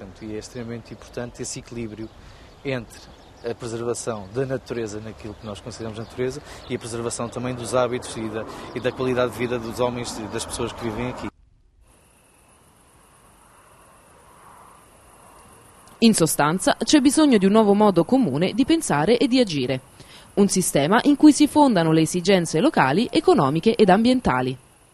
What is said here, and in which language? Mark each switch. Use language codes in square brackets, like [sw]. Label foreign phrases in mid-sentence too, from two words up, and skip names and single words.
[pt] E é extremamente importante esse equilíbrio entre a preservação da natureza naquilo que nós consideramos natureza e a preservação também dos hábitos e da qualidade de vida dos homens e das pessoas que vivem aqui. [it] In sostanza, c'è bisogno di un nuovo modo comune di pensare e di agire. Un sistema in cui si fondano le esigenze locali, economiche ed ambientali.